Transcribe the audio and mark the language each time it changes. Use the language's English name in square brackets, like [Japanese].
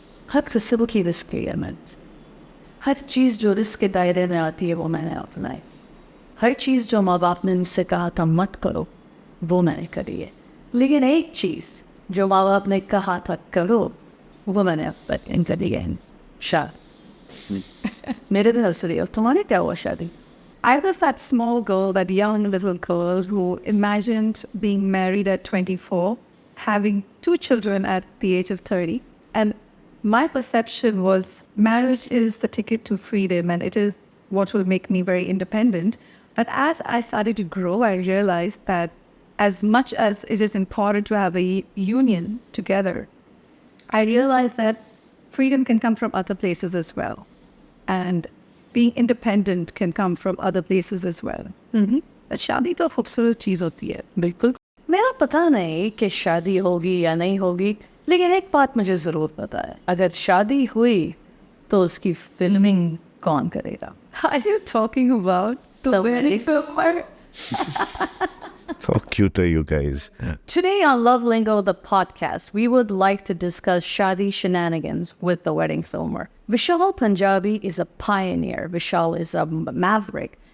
[Hindi] हर किस्म की रिस्क ली है मैंने. हर चीज़ जो रिस्क के दायरे में आती है वो मैंने अपनाई. हर चीज़ जो माँ बाप ने मुझसे कहा था मत करो वो मैंने करी है. लेकिन एक चीज़ जो माँ बाप ने कहा था करो वो मैंने अब करी है. शादी. मेरे दिल से रही हो. तुम्हारे क्या हुआ शादी? [English] I was that small girl, that young little girl who imagined being married at 24, having 2 children at the age of 30. And my perception was marriage is the ticket to freedom and it is what will make me very independent. But as I started to grow, I realized that as much as it is important to have a union together, I realized that freedom can come from other places as well. And being independent can come from other places as well. [Hindi] But शादी तो खूबसूरत चीज़ होती है. बिल्कुल. मेरा पता नहीं कि शादी होगी या नहीं होगी, लेकिन एक बात मुझे ज़रूर पता है. अगर शादी हुई तो उसकी फिल्मिंग कौन करेगा? [English] Are you talking about the wedding filmer? How cute are you guys? Today on Love Lingo, the podcast, we would like to discuss Shaadi Shenanigans with the wedding filmer. Vishal Punjabi is a pioneer. Vishal is a maverick.